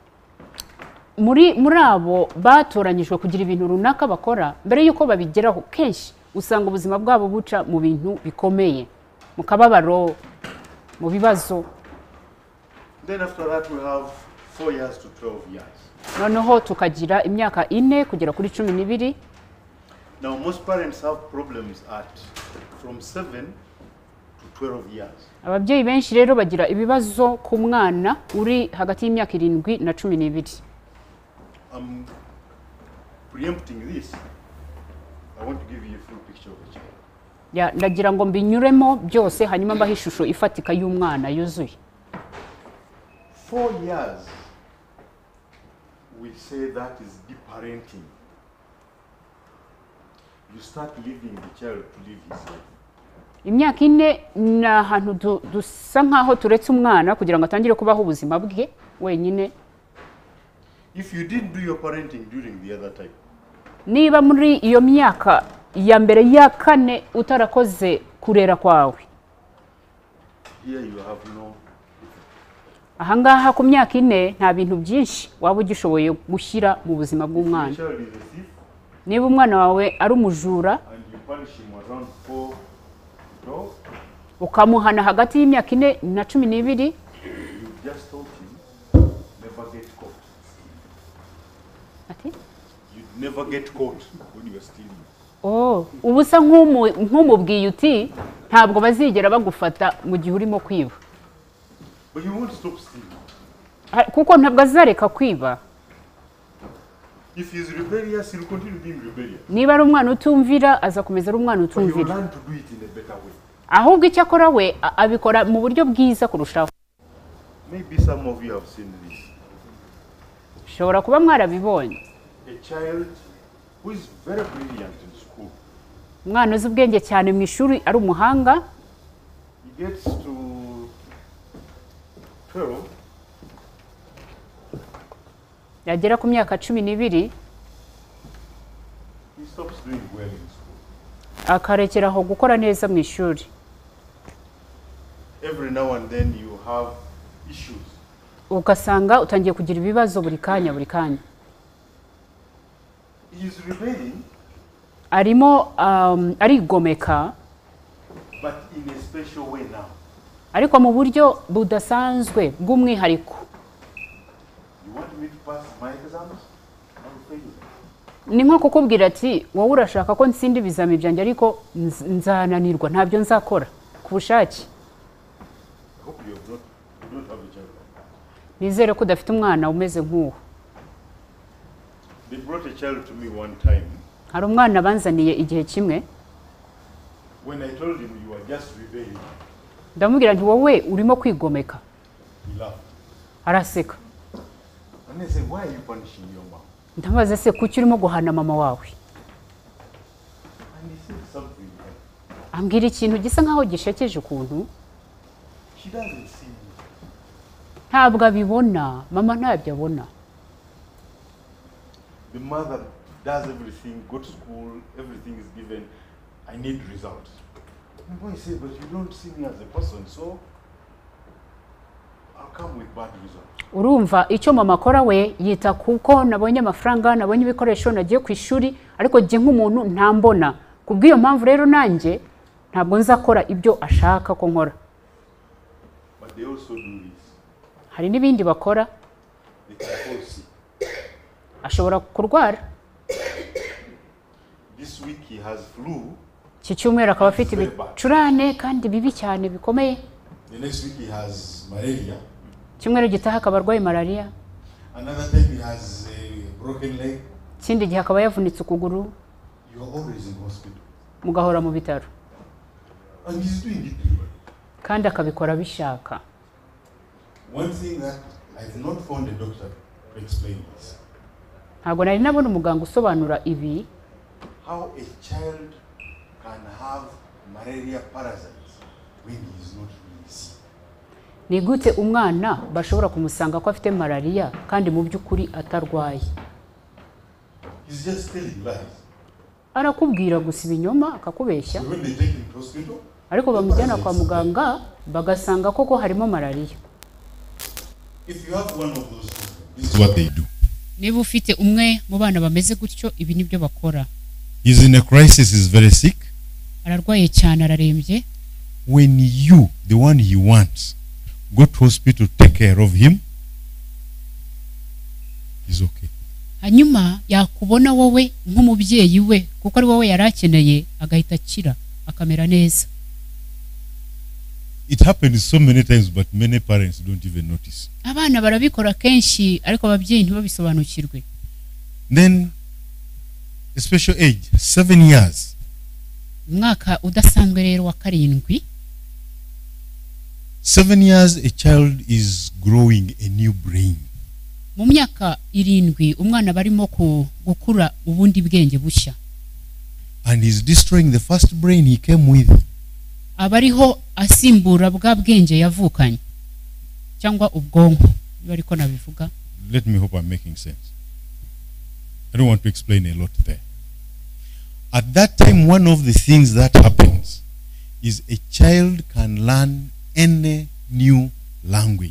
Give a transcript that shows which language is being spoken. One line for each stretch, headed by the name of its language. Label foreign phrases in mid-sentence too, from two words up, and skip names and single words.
Kinyarwanda: Muri abo batoranyijwe kugira ibintu runaka bakora, mbere yuko babigeraho kenshi usanga ubuzima bwabo buca mu bintu bikomeye, mu kababaro, mu bibazo.
English: Then after that we have 4 years to 12 years.
Kinyarwanda: Noneho tukagira imyaka 4 kugera kuri 12.
English: Now most parents have problems at from 7 to 12 years.
Kinyarwanda: Ababyeyi benshi rero bagira ibibazo ku mwana uri hagati y'imyaka 7 na 12.
English: I'm preempting this. I want to give you a full picture of the child.
Kinyarwanda: Ndagira ngo mbinyuremo byose hanyuma mbaho ishusho ifatika y'umwana yuzuye.
English: 4 years, we say that is deep parenting. You start leaving the child to live his life.
Kinyarwanda: Imyaka 4 ni ahantu dusa nkaho turetse umwana kugira ngo atangire kubaho ubuzima bwe wenyine.
English: If you didn't do your parenting during the other time,
Kinyarwanda: niba muri iyo myaka ya mbere ya kane utarakoze kurera kwawe,
English: here you have no.
Kinyarwanda: ahangaha ku myaka 4 nta bintu byinshi waba ugishoboye gushyira mu buzima bw'umwana. Niba umwana wawe ari umujura ukamuhana hagati y'imyaka 4 na 12,
English: Never get caught when you are stealing.
Kinyarwanda: Ubusa nk'umubwiye uti ntabwo bazigera bagufata mu gihe urimo kwiba.
English: But you won't stop stealing.
Kinyarwanda: Kuko ntabwo azareka kwiba.
English: If he is rebellious, he will continue being rebellious.
Kinyarwanda: Niba ari umwana utumvira azakomeza ari umwana utumvira.
English: He will learn to do it in a better way.
Kinyarwanda: Ahubwo icyo akora we abikora mu buryo bwiza kurushaho.
English: Maybe some of you have seen this.
Kinyarwanda: Shobora kuba mwarabibonye.
English: A child who is very brilliant in school.
Kinyarwanda: Umwana uzi ubwenge cyane mu ishuri ari umuhanga.
English: He gets to 12.
Kinyarwanda: Yagera ku myaka 12.
English: He stops doing well in school.
Kinyarwanda: Akarekeraho gukora neza mu ishuri.
English: Every now and then you have issues.
Kinyarwanda: Ugasanga utangiye kugira ibibazo buri kanya.
English: He is rebelling.
Kinyarwanda: Arimo arigomeka.
English: But in a special way now.
Kinyarwanda: Ariko mu buryo budasanzwe bw'umwihariko.
English: You want me to pass my exams? I will fail you.
Kinyarwanda: Ni nko kukubwira ati wowe urashaka ko ntsinda ibizami byanjye ariko nzananirwa ntabyo nzakora ku bushake. Nizere ko udafite umwana umeze nk'uwo.
English: They brought a child to me one time.
Kinyarwanda: Hari umwana banzaniye igihe kimwe.
English: When I told him you are just rebelling.
Kinyarwanda: Ndamubwira nti wowe urimo kwigomeka.
English: He laughed.
Kinyarwanda: Araseka.
English: And I said, why are you punishing your mom?
Kinyarwanda: Ndamubaza se kuki urimo guhana mama wawe?
English: And he said something like,
Kinyarwanda: ambwira ikintu gisa nkaho gishekeje ukuntu.
English: She doesn't see me.
Kinyarwanda: Ntabwo abibona, mama ntabyo abona.
English: The mother does everything, go to school, everything is given. I need results. The boy said, but you don't see me as a person, so I'll come with bad results.
Kinyarwanda: Urumva icyo mama akora we yita kuko nabonye amafaranga, nabonye ibikoresho, nagiye ku ishuri, ariko jye nk'umuntu ntambona. Kubw'iyo mpamvu rero nanjye ntabwo nzakora ibyo ashaka ko nkora.
English: But they also do this.
Kinyarwanda: Hari n'ibindi bakora.
English: They can fall sick.
Kinyarwanda: Ashobora kurwara.
English: This week he has flu.
Kinyarwanda: Iki cyumweru akaba afite ibicurane kandi bibi cyane bikomeye.
English: The next week he has malaria.
Kinyarwanda: Cyumweru gitaha akaba arwaye malaria.
English: Another time he has a broken leg.
Kinyarwanda: Ikindi gihe akaba yavunitse ukuguru.
English: You are always in hospital.
Kinyarwanda: Mugahora mu bitaro.
English: And he's doing it.
Kinyarwanda: Kandi akabikora bishaka.
English: One thing that I've not found a doctor to explain this.
Kinyarwanda: Ntabwo nari nabona umuganga usobanura ibi.
English: How a child can have malaria parasites when he is not really sick.
Kinyarwanda: Ni gute umwana bashobora kumusanga ko afite malaria kandi mu by'ukuri atarwaye.
English: He's just telling lies.
Kinyarwanda: Arakubwira gusa ibinyoma akakubeshya.
English: So when they take him to hospital,
Kinyarwanda: ariko bamujyana kwa muganga bagasanga koko harimo malaria.
English: If you have one of those, this is what they do.
Kinyarwanda: Niba ufite umwe mu bana bameze gutyo ibi nibyo bakora.
English: He's in a crisis, is very sick.
Kinyarwanda: Ararwaye cyane ararembye.
English: When you, the one he wants, go to hospital to take care of him, he's okay.
Kinyarwanda: Hanyuma yakubona wowe nk'umubyeyi we kuko ari wowe yarakeneye agahita akira akamera neza.
English: It happens so many times, but many parents don't even notice.
Kinyarwanda: Abana barabikora kenshi ariko ababyeyi ntibabisobanukirwe.
English: Then a special age, 7 years.
Kinyarwanda: Mwaka udasanzwe rero wa 7.
English: 7 years a child is growing a new brain.
Kinyarwanda: Mu myaka 7 umwana barimo gukura ubundi bwenge bushya.
English: And he's destroying the first brain he came with.
Kinyarwanda: Abariho asimbura bwa bwenge yavukanye cyangwa ubwonko bariko nabivuga.
English: Let me hope I'm making sense. I don't want to explain a lot there. At that time, one of the things that happens is a child can learn any new language.